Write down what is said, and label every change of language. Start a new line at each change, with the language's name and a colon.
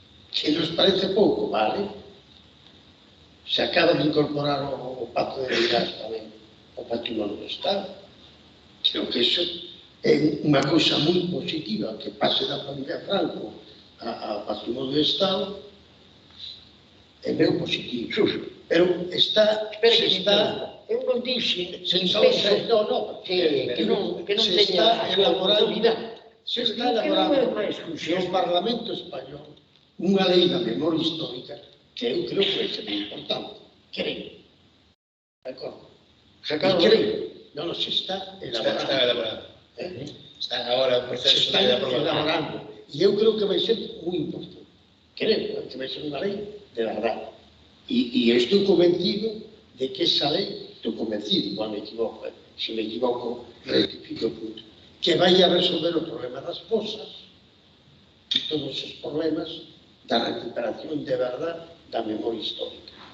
Galician: Que nos parece pouco, vale? Se acaba de incorporar o Pacto de Vigas tamén ao patrimonio do Estado. Creo que eso é unha cousa moi positiva, que pase da familia Franco ao patrimonio do Estado, é ben positivo. Pero está... Eu non dixen, que non teña autoridade. Se está elaborando no Parlamento Español unha lei da memoria histórica que eu creo que é moi importante. Creo. De acordo? Sacar a lei. Non, se está elaborando. Están agora o proceso de aprobación. Elaborando. E eu creo que vai ser moi importante. Creo que vai ser unha lei de verdade.
Spanish: Y estoy convencido de que esa ley, estoy convencido, igual me equivoco, si me equivoco, rectifico el punto, que vaya a resolver el problema de las fosas y todos esos problemas de recuperación de verdad de la memoria histórica.